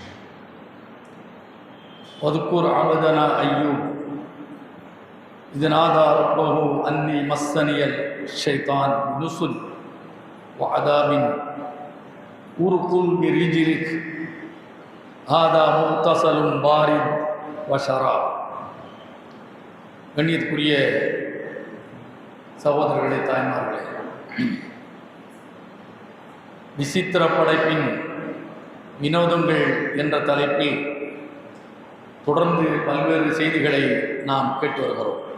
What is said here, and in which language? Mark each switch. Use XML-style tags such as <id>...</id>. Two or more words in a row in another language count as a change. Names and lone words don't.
<ar>واذكر عبدنا أيوب إذ نادى ربه أني مسني الشيطان بنصب وعذاب اركض برجلك هذا مغتسل بارد وشراب.</ar> <ta>கண்ணியத்துக்குரிய சகோதரர்களே, தாய்மார்களே, விசித்திர படைப்பின் வினோதங்கள் என்ற தலைப்பில் தொடர்ந்து பல்வேறு செய்திகளை நாம் கேட்டு வருகிறோம்.</ta>